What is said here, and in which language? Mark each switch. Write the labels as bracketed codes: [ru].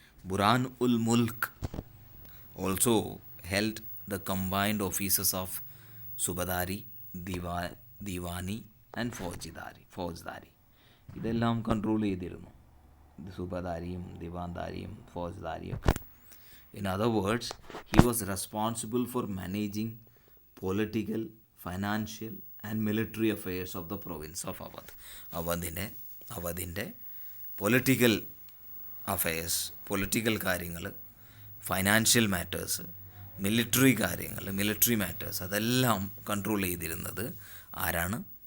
[en] Burhan ul Mulk also held the combined offices of subadari, diwani and faujdari. [ml] ഇതെല്ലാം control ചെയ്തിരുന്നു, സുബദാരിയും ദിവാൻദാരിയും ഫോജ്ദാരിയും ഒക്കെ. [en] In other words, he was responsible for managing political, financial and military affairs of the province of Awadh. [ml] അവധിൻ്റെ political affairs, political കാര്യങ്ങൾ, financial matters, military matters അതെല്ലാം control ചെയ്തിരുന്നത് ആരാണ്?